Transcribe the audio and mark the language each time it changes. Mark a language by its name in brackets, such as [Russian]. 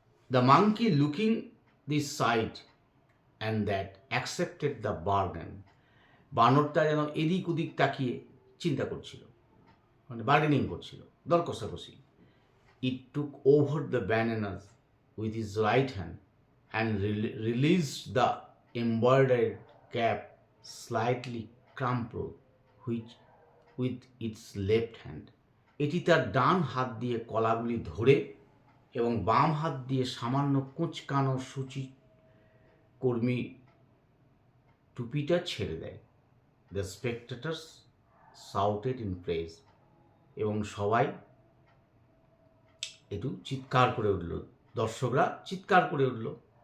[English] The monkey looking this side and that accepted the bargain. [Bangla] বানরটা যেন এদিক ওদিক তাকিয়ে চিন্তা করছিল, মানে বার্গেনিং করছিল, দর কষাকষি। [English] It took over the bananas with his right hand and released the embroidered cap slightly crumpled with its left hand. [Bangla] এটি তার ডান হাত দিয়ে কলাগুলি ধরে এবং বাম হাত দিয়ে সামান্য কুঁচকানো সূচি কর্মী টুপিটা ছেড়ে দেয়। [English] The spectators shouted in praise. [Bangla] এবং সবাই একটু চিৎকার করে উঠল, দর্শকরা চিৎকার করে উঠল।